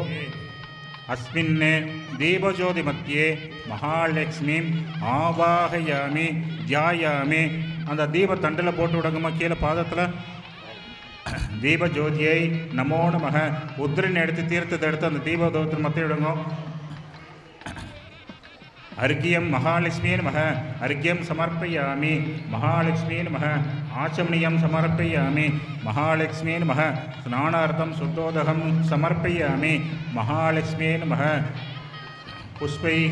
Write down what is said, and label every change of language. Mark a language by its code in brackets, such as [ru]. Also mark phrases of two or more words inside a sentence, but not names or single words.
[sa] अस्मिन्ने दीपज्योति मध्ये महालक्ष्मीम् आवाहयामि ध्यायामि. [ta] அந்த தீபத்தண்டில் போட்டு விடுங்கம்மா. கீழே பாதத்தில் தீபஜோதியை [sa] नमो नमः. [ta] உத்திரன் எடுத்து தீர்த்தத்தை எடுத்து அந்த தீபதோத்திர மத்திய விடுங்க. [sa] अर्घ्यं महालक्ष्मी नमः अर्घ्यं समर्पयामि महालक्ष्मी नमः आचमनीयं समर्पयामि महालक्ष्मी नमः स्नानार्थं शुद्धोदकं समर्पयामि महालक्ष्मी नमः पुष्पैः